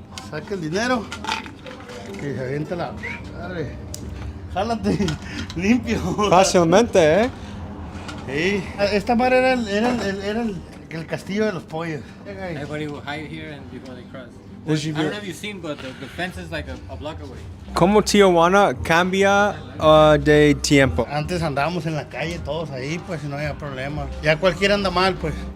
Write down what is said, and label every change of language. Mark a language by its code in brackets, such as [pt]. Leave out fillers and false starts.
[es] Saca el dinero y se avienta la... Dale, jálate, limpio. Fácilmente, ¿eh? Sí. Esta madre era el castillo de los pollos. [en] Everybody will hide here and before they cross. I don't know if you've seen, but the fence is like a block away. [es] ¿Cómo Tijuana cambia de tiempo? Antes andábamos en la calle todos ahí, pues no había problema. Ya cualquiera anda mal, pues.